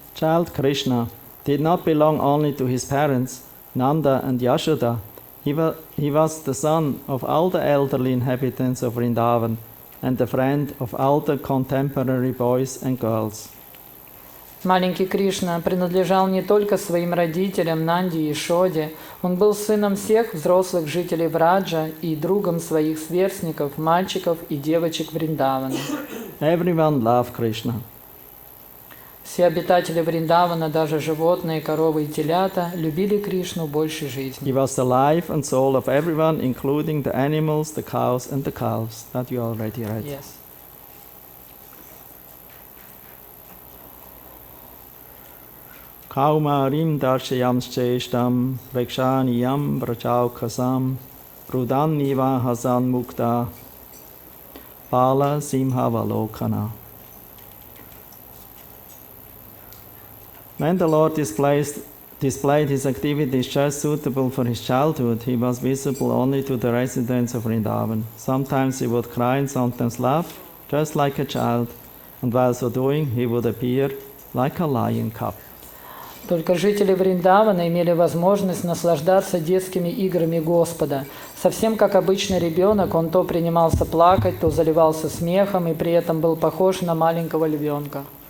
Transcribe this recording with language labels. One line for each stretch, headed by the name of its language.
English: Child Krishna did not belong only to his parents, Nanda and Yashoda. He was the son of all the elderly inhabitants of Vrindavan and the friend of all the contemporary boys and girls.
Russian: Маленький Кришна принадлежал не только своим родителям Нанде и Шоде, он был сыном всех взрослых жителей Враджа и другом своих сверстников, мальчиков и девочек Вриндавана.
English: Everyone loved Krishna.
Russian: Все обитатели Вриндавана, даже животные, коровы и телята, любили Кришну больше жизни.
English: He was the life and soul of everyone, including the animals, the cows and the calves that you already read.
Sanskrit: Kaumaaриимм, дарщайаммщ, чештьяамм, прекшаньиийаамм, враджа-окасаам, руданн, хасан, мугдха, баала-симмхаавалоканаха.
English: When the Lord displayed his activities just suitable for his childhood, he was visible only to the residents of Vrindavan. Sometimes he would cry and sometimes laugh, just like a child, and while so doing, he would appear like a lion cub.
Russian: Только жители Вриндавана имели возможность наслаждаться детскими играми Господа. Совсем как обычный ребенок, он то принимался плакать, то заливался смехом, и при этом был похож на маленького львенка.